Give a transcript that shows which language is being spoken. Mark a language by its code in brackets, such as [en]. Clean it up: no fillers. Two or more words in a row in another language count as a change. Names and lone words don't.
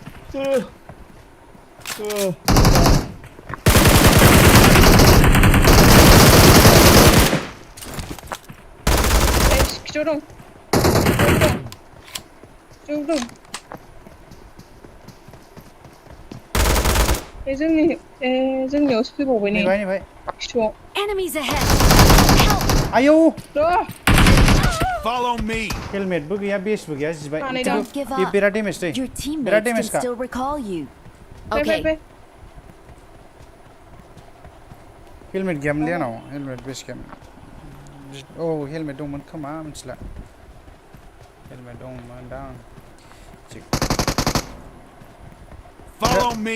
[brx] खिथाव दं जोंनियावसो फैबावबाय नै नेबाय खिथाव [en] Enemies ahead! [brx] आयौ [en] Follow me. [brx] हेलमेटबो गैया बेसबो गैया जिबाय [en] Don't give [brx] बे [en] up. [brx] बिराद डेमेज दै [en] Your [brx] बिराद [en] teammates can [brx] डेमेज का [en] still recall you. [brx] फै [en] Okay. [brx] हेलमेट गैयामोनलै आंनाव हेलमेट बेस गैयामोन औ हेलमेट दंमोन खोमा मिथिला हेलमेट दंमोन दां [en] Follow me.